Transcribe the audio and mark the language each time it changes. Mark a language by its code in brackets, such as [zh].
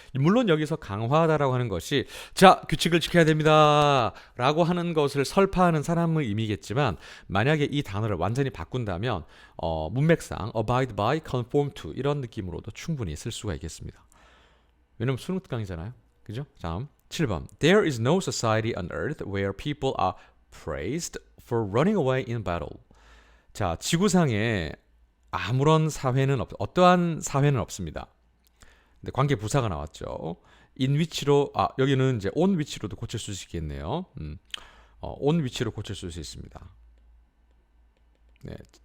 [ko] 물론 여기서 강화하다라고 하는 것이 자, 규칙을 지켜야 됩니다 라고 하는 것을 설파하는 사람의 의미겠지만, 만약에 이 단어를 완전히 바꾼다면 문맥상 abide by, conform to 이런 느낌으로도 충분히 쓸 수가 있겠습니다. 왜냐면 수능 특강이잖아요. 그죠? 다음 7번. [en] There is no society on earth where people are praised for running away in battle. [ko] 자, 지구상에 아무런 사회는 어떠한 사회는 없습니다. 근데 관계 부사가 나왔죠. in 위치로, 여기는 이제 on 위치로도 고칠 수 있겠네요. on 위치로 고칠 수 있습니다. 네.